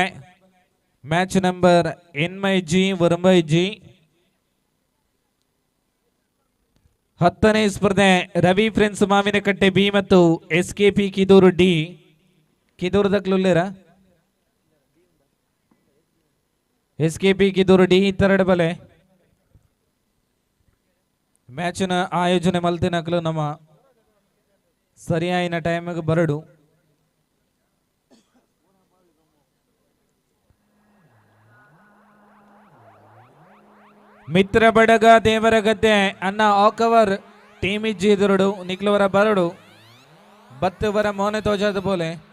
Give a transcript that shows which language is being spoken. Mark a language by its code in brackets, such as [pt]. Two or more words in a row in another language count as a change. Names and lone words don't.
[en] match number [tcy] NMG ವರಂಬೈಜಿ. [kn] 10ನೇ ಸ್ಪರ್ಧೆ ರವಿ ಫ್ರೆಂಡ್ಸ್ ಮಾವಿನಕಟ್ಟೆ ಬಿ ಮತ್ತು SKP ಕಿದೂರು ಡಿ. [tcy] ಕಿದೂರು ದಕ್ಲುಲ್ಲೇರ SKP ಕಿದೂರು ಡಿ ಇತ್ತೆರಡು ಬಲೆ. ಮ್ಯಾಚಿನ ಆಯೋಜನೆ ಮಲ್ತಿನಕ್ಲು ನಮ್ಮ ಸರಿಯಾಯಿನ ಟೈಮಿಗೆ ಬರಡು. ಮಿತ್ರ ಬಡಗ ದೇವರಗದ್ದೆ ಅನ್ನ ಆಕವರ್ ಟೀಮ್ ಇಜ್ಜಿ ಎದುರುಡು ನಿಕ್ಲವರ ಬರಡು ಬತ್ತವರ ಮೌನೆ ತೋಜದ ಬೋಲೆ.